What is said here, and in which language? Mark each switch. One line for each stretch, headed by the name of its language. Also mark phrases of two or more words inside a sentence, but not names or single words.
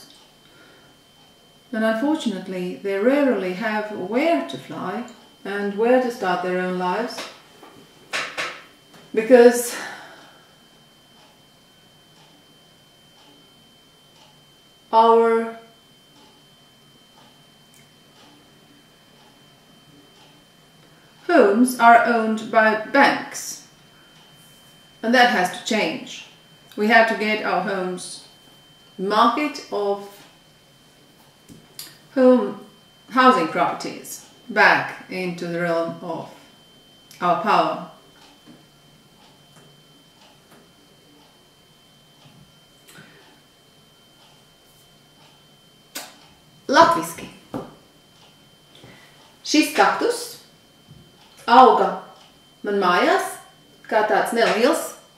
English: And unfortunately, they rarely have where to fly and where to start their own lives, because our homes are owned by banks, and that has to change. We have to get our homes, market of housing properties back into the realm of our power.
Latvian: Latviski. Šis kaktus auga man mājās kā tāds neliels.